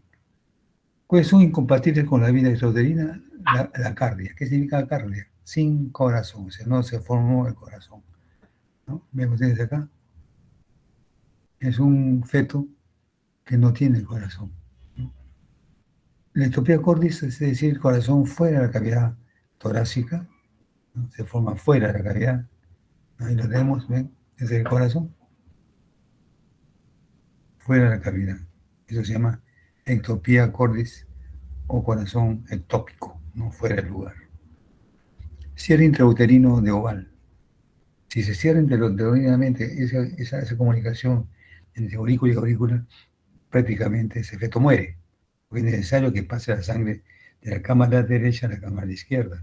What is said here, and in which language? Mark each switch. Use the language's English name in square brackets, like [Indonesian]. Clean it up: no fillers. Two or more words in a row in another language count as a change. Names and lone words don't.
[Spanish] ¿Cuáles son incompatibles con la vida extrauterina? La cardia. ¿Qué significa cardia? Sin corazón, o sea, no se formó el corazón, ¿no? ¿Ven ustedes acá? Es un feto que no tiene corazón, ¿no? La ectopía cordis, es decir, el corazón fuera de la cavidad torácica, ¿no? Se forma fuera de la cavidad. Ahí lo tenemos, ¿ven? Es el corazón fuera de la cavidad. Eso se llama ectopía cordis o corazón ectópico, no fuera del lugar. Cierre intrauterino de oval. Si se cierra intrauterinamente esa comunicación entre aurícula y aurícula, prácticamente ese feto muere, porque es necesario que pase la sangre de la cámara derecha a la cámara izquierda.